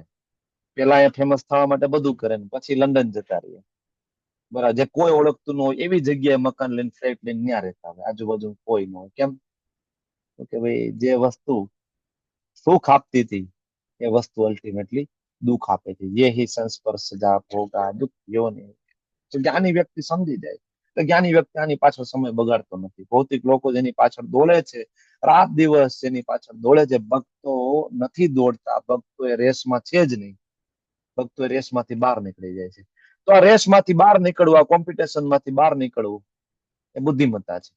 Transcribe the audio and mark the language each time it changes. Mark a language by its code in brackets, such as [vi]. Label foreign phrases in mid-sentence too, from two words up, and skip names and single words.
[gu] પેલા એ ફેમસ થવા માટે બધું કરે ને પછી લંડન જતા રહીએ, બરાબર. જે કોઈ ઓળખતું ન હોય એવી જગ્યાએ મકાન લઈને, ફ્લેટ લઈને ત્યાં રહેતા હોય, આજુબાજુ કોઈ ન હોય. કેમ? કે ભાઈ જે વસ્તુ સુખ આપતી હતી એ વસ્તુ અલ્ટિમેટલી દુઃખ આપે છે. [sa] ये ही संस्पर्शजा भोगा दुख योनि. [gu] તો જ્ઞાની વ્યક્તિ સમજી જાય. તો જ્ઞાની વ્યક્તિ આની પાછળ સમય બગાડતો નથી. ભૌતિક લોકો જેની પાછળ દોડે છે, રાત દિવસ જેની પાછળ દોડે છે, ભક્તો નથી દોડતા. ભક્તો એ રેસમાં છે જ નહીં. ભક્તો એ રેસમાંથી બહાર નીકળી જાય છે. તો આ રેસમાંથી બહાર નીકળવા, કોમ્પિટિશનમાંથી બહાર નીકળવું એ બુદ્ધિમત્તા છે.